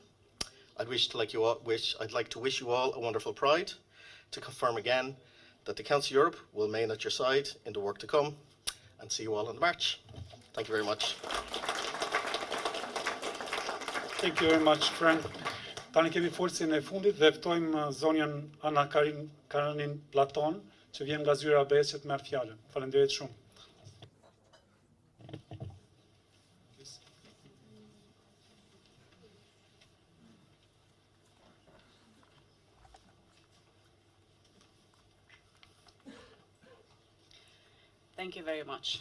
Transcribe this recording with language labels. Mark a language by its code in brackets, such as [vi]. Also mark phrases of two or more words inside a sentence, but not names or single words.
[en] I'd like to wish you all a wonderful Pride, to confirm again that the Council Europe will remain at your side in the work to come, and see you all in the March. Thank you very much. Thank you very much, Frank. [sq] Tani kemi folsin e fundit dhe ftojmë zonjën Ana Karanin Platon, që vjen nga zyra ABS që të merr fjalën. Faleminderit shumë. [en] Thank you very much.